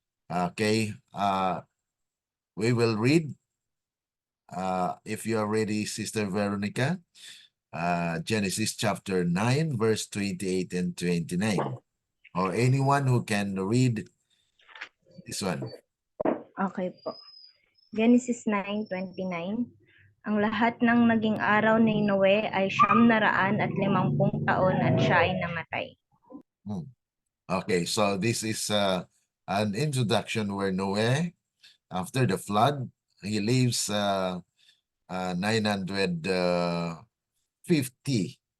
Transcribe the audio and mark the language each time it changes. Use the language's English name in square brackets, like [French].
[English] Okay, we will read. If you are ready, Sister Veronica, Genesis chapter 9, verse 28 and 29. Or anyone who can read this one. Okay po. Genesis 9:29. [Filipino] Ang lahat ng naging araw ni Noe ay 950 taon at siya ay namatay. [English] Okay, so this is an introduction where Noe, after the flood, he lives 950.